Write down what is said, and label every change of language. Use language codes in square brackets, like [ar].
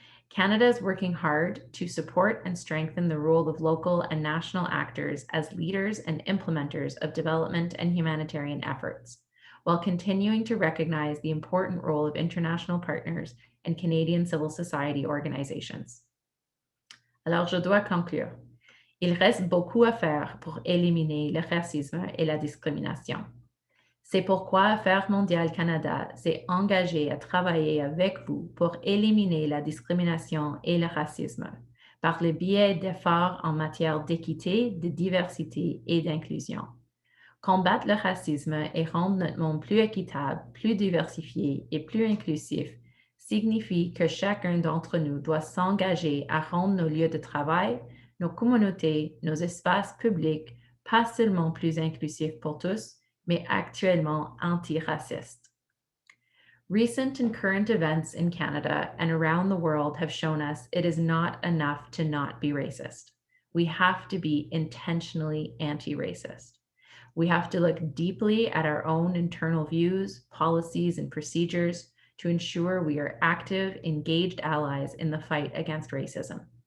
[en] Canada is working hard to support and strengthen the role of local and national actors as leaders and implementers of development and humanitarian efforts, while continuing to recognize the important role of international partners and Canadian civil society organizations. [fr] Alors, je dois conclure. Il reste beaucoup à faire pour éliminer le racisme et la discrimination. C'est pourquoi Affaires mondiales Canada s'est engagé à travailler avec vous pour éliminer la discrimination et le racisme par le biais d'efforts en matière d'équité, de diversité et d'inclusion. Combattre le racisme et rendre notre monde plus équitable, plus diversifié et plus inclusif signifie que chacun d'entre nous doit s'engager à rendre nos lieux de travail, nos communautés, nos espaces publics pas seulement plus inclusifs pour tous, mais actuellement anti-raciste. [en] Recent and current events in Canada and around the world have shown us it is not enough to not be racist. We have to be intentionally anti-racist. We have to look deeply at our own internal views, policies, and procedures to ensure we are active, engaged allies in the fight against racism.